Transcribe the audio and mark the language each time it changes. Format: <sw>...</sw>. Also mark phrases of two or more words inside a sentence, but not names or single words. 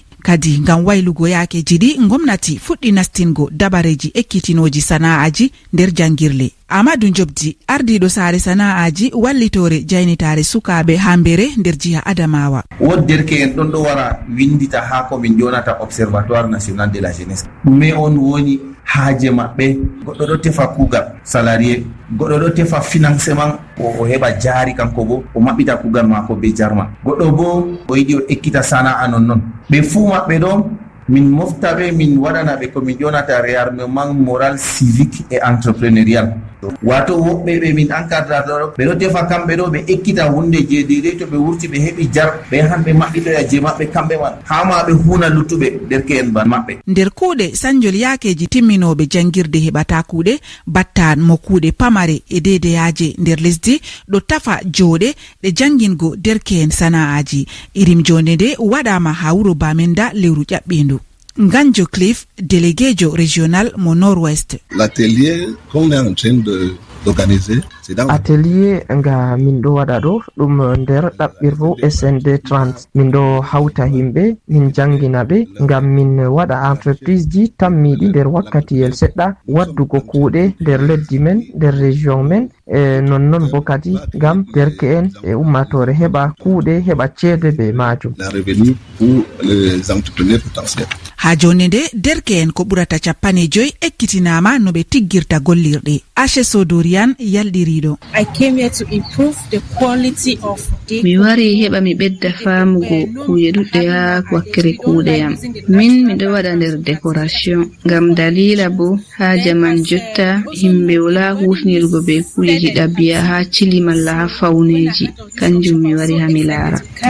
<ff>kadi ngam waylugo yakeji ɗi gomnati fuɗɗi nastingo dabareji ekkitinoji sana'aji nder jangirle. Amadou Jobdi ardiɗo saare sana'aji wallitore jaynitare sukaɓe ha Mbere nder jiha Adamawa. wod derke'en ɗon ɗo wara windita ha ko min jonata Observatoire National de la Jeunesse mais on woni haaje maɓɓe. goɗɗo ɗo tefa kuugal salarié, goɗɗo ɗo tefa financement o heɓa jaari kanko bo o maɓɓita kuugal mako be jarma, goɗɗo bo o yiɗi o ekkita sana'a nonnon. ɓe fuu maɓɓe ɗo min moftaɓe min waɗanaɓe ko min ƴonata</ff> <fr>réarmement moral civique et entrepreneurial.</fr> <ff>wato woɓɓe ɓe min encadrata ɗo ɓe ɗo tefa kamɓe ɗo ɓe ekkita hunde je deydey to ɓe wurti ɓe heɓi jar ɓe hanɓe maɓɓitoya je maɓɓe kamɓe man hama ɓe huuna luttuɓe derke'en ban maɓɓe. nder kuuɗe sanjol yakeji timminoɓe jangirde heɓata kuuɗe battan mo kuuɗe pamare e dedeyaje nder lesdi ɗo tafa jooɗe ɗe jangingo derke'en sana'aji. irim jonde nde waɗama ha wuro Bamenda lewru ƴaɓɓindu. Nganjo Cliff, déléguéjo régional mo Nord-Ouest.</ff> <fr>L'atelier qu'on est en train d'organiser, c'est dans</fr> <ff>atelier nga min ɗo waɗa ɗo ɗum nder ɗaɓɓirru SND 30 min ɗo hawta himɓe min jangina ɓe ngam min waɗa entreprise ji tammiɗi nder wakkatiyel seɗɗa waddugo kuuɗe nder leddi men nder région men e nonnon bo kadi ngam derke'en e ummatore heɓa kuuɗe heɓa ceede be majum.</ff> <fr>La revenu pour les entrepreneurs potentiels.</fr> <ff>ha jonde nde derke'en ko ɓurata 50 ekkitinama no ɓe tiggirta gollirɗe. Ashe Sodorian yalɗiriɗo. mi wari heɓa mi ɓedda famugo kuuje ɗuɗɗe ha wakkere kuuɗe yam. min miɗo waɗa nder décoration ngam dalila bo ha jaman jotta himɓe wala hutinirgo be kuujeji ɗabi'a ha cili malla ha fawneji kanjum mi wari ha mi laara.</ff>